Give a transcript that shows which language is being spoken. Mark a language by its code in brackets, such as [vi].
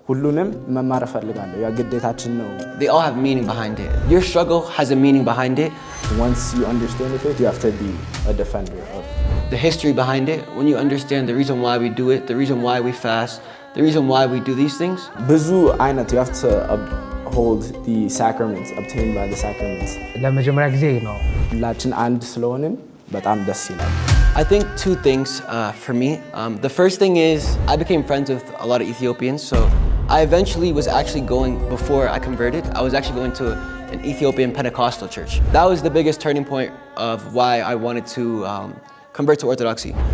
[am] ሁሉንም መማር እፈልጋለሁ ያ ግዴታችን ነው [en] They all have meaning behind it. Your struggle has a meaning behind it. Once you understand the faith you have to be a defender of The history behind it, when you understand the reason why we do it, the reason why we fast, the reason why we do these things. [am] ብዙ አይነት [en] you have to hold the sacraments, obtained by the sacraments. [am] ለመጀመሪያ ጊዜ ነው ሁላችን አንድ ስለሆንን በጣም ደስ ይላል [en] I think two things for me. The first thing is I became friends with a lot of Ethiopians, so I eventually was actually going, before I converted, I was actually going to an Ethiopian Pentecostal church. That was the biggest turning point of why I wanted to convert to Orthodoxy.